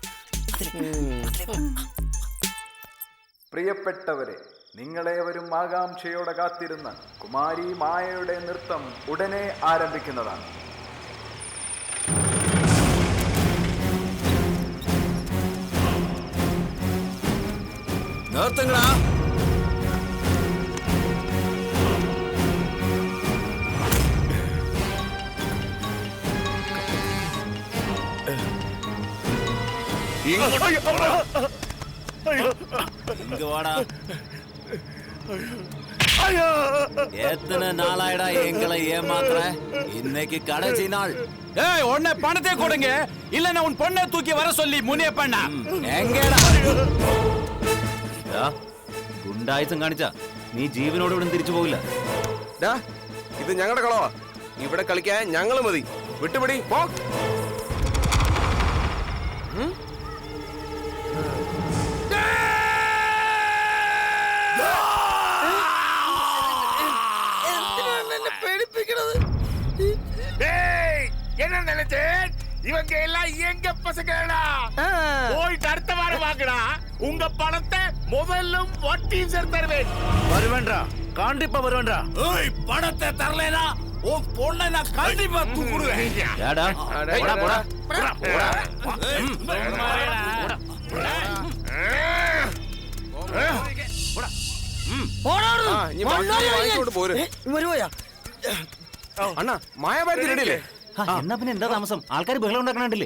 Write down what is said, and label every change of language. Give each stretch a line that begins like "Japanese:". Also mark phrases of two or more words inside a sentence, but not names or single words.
Malayalam: പ്രിയപ്പെട്ടവരെ, നിങ്ങളേവരും ആകാംക്ഷയോടെ കാത്തിരുന്ന കുമാരി മായയുടെ നൃത്തം ഉടനെ ആരംഭിക്കുന്നതാണ്. നിർത്തുങ്ങളാ.
Tamil: இங்க வாடா. எத்தனை நாளாயிடா எங்களை ஏமாத்துற? இன்னைக்கு கடைசி நாள். ஏய், உன்னை பணத்தை கொடுங்க, இல்லன்னா உன் பொண்ணை தூக்கி வர சொல்லி முனியப்பண்ண.
Malayalam: എങ്കേടാ ഗുണ്ടായുസം കാണിച്ച നീ ജീവനോട് ഇവിടെ തിരിച്ചു പോവില്ല. ഇത് ഞങ്ങളുടെ കളവാ. ഇവിടെ കളിക്കാൻ ഞങ്ങൾ മതി. വിട്ടുപിടി പോ.
Tamil: என்ன நினைச்சேன்? இவங்க எல்லாம் எங்க பசங்களா? போயிட்டு அடுத்த வாரம் வாங்கடா. உங்க பணத்தை முதல்லும் வட்டியும் சேர்த்து தருவேன். வருவேன்றா, கண்டிப்பா வருவேன்றா. ஏய், பணத்தை தரலைனா உன் பொண்ணை நான் கண்டிப்பா தூக்குடுவேன். ஏடா போடா போடா போடா.
Malayalam: അണ്ണാ, മായാഭാരതി റെഡിയല്ലേ? എന്നാ പിന്നെ എന്താ താമസം? ആൾക്കാർ ബഹളം ഉണ്ടാക്കണുണ്ടല്ലേ?